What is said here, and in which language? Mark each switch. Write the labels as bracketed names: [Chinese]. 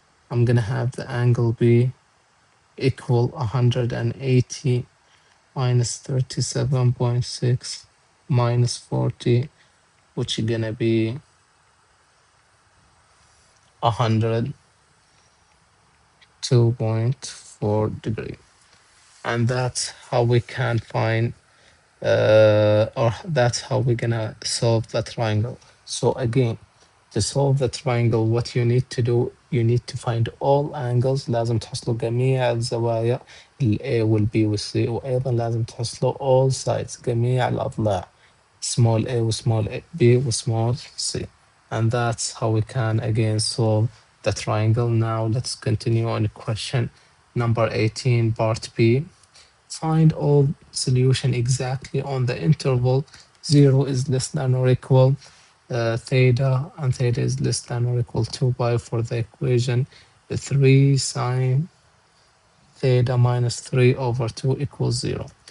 [English] I'm gonna have the angle B equal 180 minus 37.6 minus 40, which is gonna be 102.4 degree. And that's how we can find or that's how we're gonna solve the triangle. So again, To solve the triangle, what you need to do, you need to find all angles. [Arabic] لازم تحصلوا جميع الزوايا ال A وال B وال C، وأيضا لازم تحصلوا [English] all sides، [Arabic] جميع الأضلاع، small a و small b و small c. [English] And that's how we can again solve the triangle. Now let's continue on question number 18, part B. Find all solution exactly on the interval 0 is less than or equal theta, and theta is less than or equal to pi for the equation 3 sine theta minus 3 over 2 equals 0.